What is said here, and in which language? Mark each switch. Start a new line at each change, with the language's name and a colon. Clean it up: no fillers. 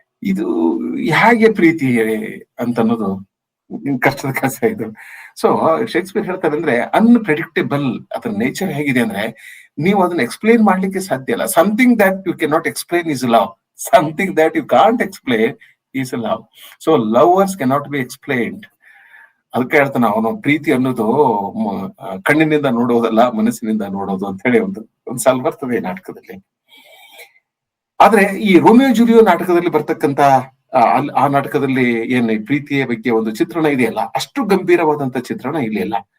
Kannada: ಇದು ಹೇಗೆ ಪ್ರೀತಿ ಅಂತ ಅನ್ನೋದು ಕಷ್ಟದ ಕೆಲಸ ಇದು. ಸೊ ಶೇಕ್ಸ್ಪಿಯರ್ ಹೇಳ್ತಾರೆ ಅಂದ್ರೆ ಅನ್ಪ್ರೆಡಿಕ್ಟೇಬಲ್. ಅದರ ನೇಚರ್ ಹೇಗಿದೆ ಅಂದ್ರೆ ನೀವು ಅದನ್ನ ಎಕ್ಸ್ಪ್ಲೇನ್ ಮಾಡ್ಲಿಕ್ಕೆ ಸಾಧ್ಯ ಇಲ್ಲ.
English: Something that you can not explain is love, something that you can't explain is love. So lovers cannot be explained.
Kannada: ಅದಕ್ಕೆ ಹೇಳ್ತಾನೆ ಅವನು, ಪ್ರೀತಿ ಅನ್ನೋದು ಕಣ್ಣಿನಿಂದ ನೋಡೋದಲ್ಲ, ಮನಸ್ಸಿನಿಂದ ನೋಡೋದು ಅಂತ ಹೇಳಿ ಒಂದು ಸಾಲು ಬರ್ತದೆ ನಾಟಕದಲ್ಲಿ. ಆದ್ರೆ ಈ ರೋಮಿಯೋ ಜೂಲಿಯೋ ನಾಟಕದಲ್ಲಿ ಬರ್ತಕ್ಕಂತ ಆ ನಾಟಕದಲ್ಲಿ ಏನ್ ಪ್ರೀತಿಯ ಬಗ್ಗೆ ಒಂದು ಚಿತ್ರಣ ಇದೆಯಲ್ಲ, ಅಷ್ಟು ಗಂಭೀರವಾದಂತ ಚಿತ್ರಣ ಇಲ್ಲಿ ಇಲ್ಲ.